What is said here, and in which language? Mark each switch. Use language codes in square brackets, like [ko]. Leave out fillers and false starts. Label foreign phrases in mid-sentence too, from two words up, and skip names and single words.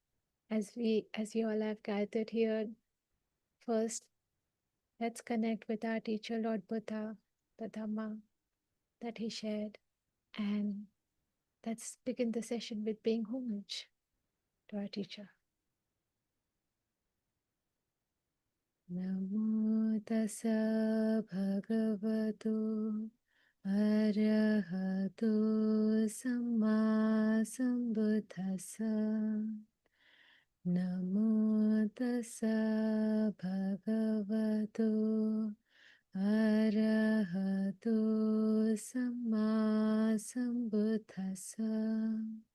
[en] As you all have gathered here, first let's connect with our teacher, Lord Buddha, the Dhamma that he shared. And let's begin the session with paying homage to our teacher. [pi] Namo tassa bhagavato arahato samma sambuddhassa. Namo tassa bhagavato Arahato Samma Sambuddhassa.